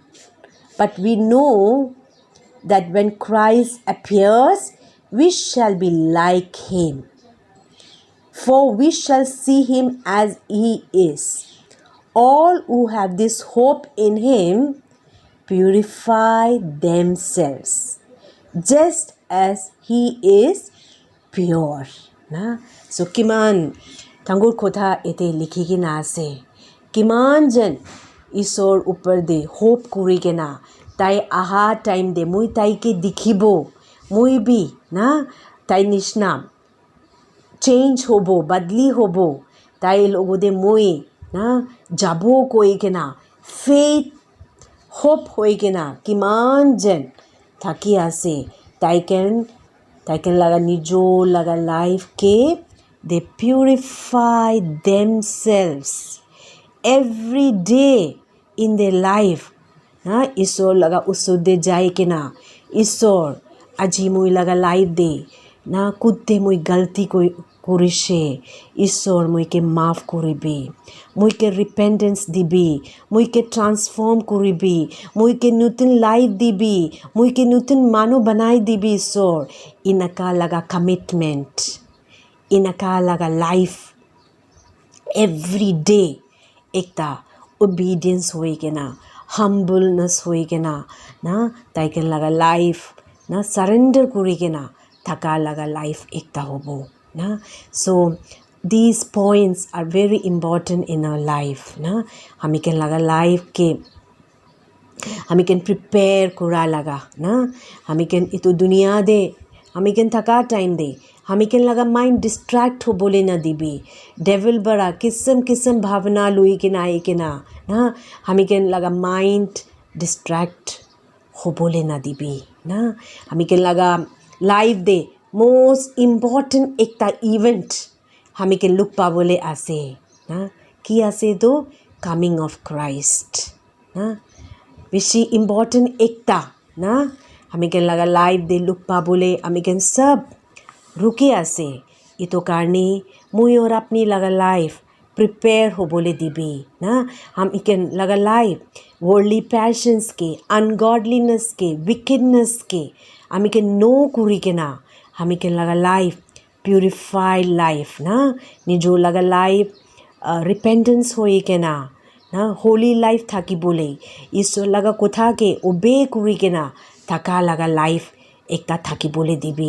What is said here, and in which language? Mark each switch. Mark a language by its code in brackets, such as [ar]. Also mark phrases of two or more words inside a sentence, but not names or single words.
[en] But we know that when Christ appears, we shall be like him, for we shall see him as he is. All who have this hope in him purify themselves, just as he is pure. [nag] Na? So kiman tanggur kotha ete likhikina ase. Kiman jen Isor upar de hope kurigena. Tai aha time de mui tai ke dikhibo. Mui bi na tai nishna change hobo, badli hobo. Tai logo de mui na jabo koigena. Faith hope hoigena. Kiman jen thaki ase. Tai can laga nijo laga life ke [en] they purify themselves every day in their life. [nag] Isor laga usude jai ke na Isor aji mui laga life de na kutte mui galti korishe Isor mui ke maaf koribi, mui ke repentance dibi, mui ke transform koribi, mui ke nutun life dibi, mui ke nutun mano banai dibi Isor. Inaka laga commitment, inaka laga life [en] every day [nag] ekta obedience hoigena, humbleness hoigena na taiken laga life na surrender kurigena thaka laga life ekta hobo na. [en] So these points are very important in our life na. [nag] Hami ken laga life ke hami ken prepare kura laga na. Hami ken itu dunia de hami ken thaka time de hami ken laga mind distract ho bole na dibi. Devil bara kisam bhavna lui ke na na hami ken laga mind distract ho bole na dibi na. Hami ken laga life de [en] most important [nag] ekta event hami ken look pa bole ase na. Ki ase do coming of Christ na. Beshi important ekta na hami ken laga life de look pa bole hami ken sab ruke ase itu karne mui aru apni laga [en] life prepare [nag] ho bole dibi na. hami ken laga life [en] worldly passions [nag] ke, ungodliness ke, wickedness ke hami ken no kuri ke na. hami ken laga [en] life purified life [nag] ना. nijo laga life repentance hoi ke na [en] holy life [nag] thaki bole Iso laga kotha ke obey kuri ke na thaka laga life ekta thaki bole dibi.